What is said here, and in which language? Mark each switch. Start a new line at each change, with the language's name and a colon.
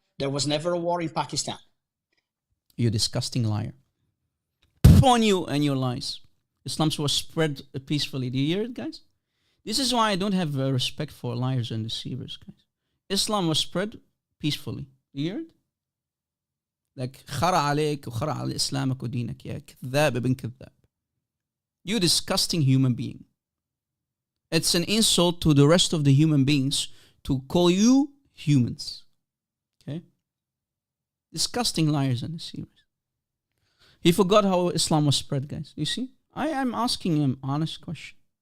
English: There was never a war in Pakistan. You disgusting liar. upon you and your lies. Islam was spread peacefully. Do you hear it, guys? This is why I don't have respect for liars and deceivers, guys. Islam was spread peacefully. Do you hear it?
Arabic: Like, خرع عليك وخرع على إسلامك ودينك يا كذاب ابن كذاب.
English: You disgusting human being. It's an insult to the rest of the human beings to call you humans. Okay? Disgusting liars and deceivers. He forgot how Islam was spread, guys. You see? I am asking him honest question.